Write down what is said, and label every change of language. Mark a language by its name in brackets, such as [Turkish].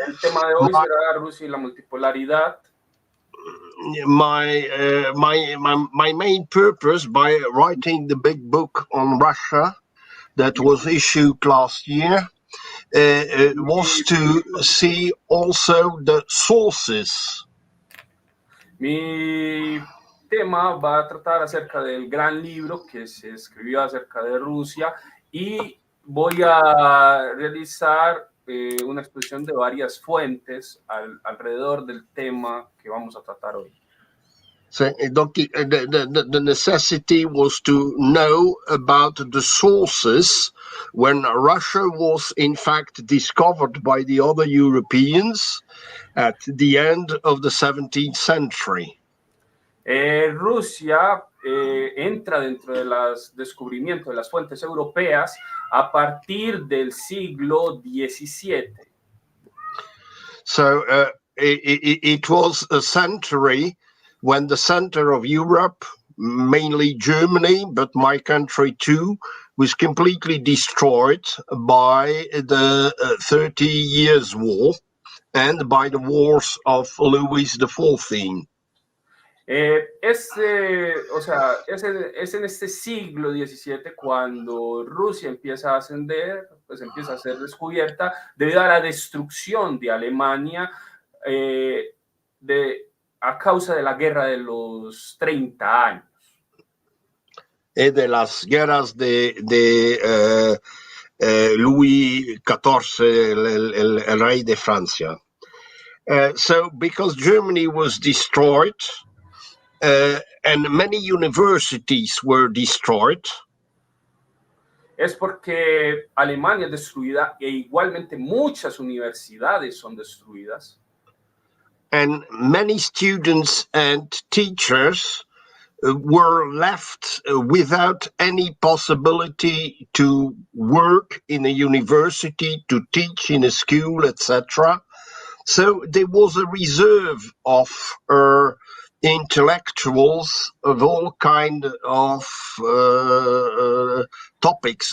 [Spanish] El tema de hoy será Rusia y la multipolaridad. [English] My main purpose by writing the big book on Russia that was issued last year was to see also the sources. [Spanish] Mi tema va a tratar acerca del gran libro que se escribió acerca de Rusia y voy a realizar una exposición de varias fuentes alrededor del tema que vamos a tratar hoy. [English] So, the necessity was to know about the sources when Russia was in fact discovered by the other Europeans at the end of the 17th century. [Spanish] Rusia entra dentro de los descubrimientos de las fuentes europeas a partir del siglo XVII. [English] So it was a century when the center of Europe, mainly Germany, but my country too, was completely destroyed by the 30 Years' War and by the wars of Louis XIV. [Spanish] Es en este siglo XVII cuando Rusia empieza a ascender, pues empieza a ser descubierta debido a la destrucción de Alemania a causa de la guerra de los 30 años. De las guerras de Louis XIV, el rey de Francia. [English] So, because Germany was destroyed, and many universities were destroyed. [Spanish] Es porque Alemania es destruida e igualmente muchas universidades son destruidas. [English] And many students and teachers were left without any possibility to work in a university, to teach in a school, etc. So there was a reserve of intellectuals of all kind of topics.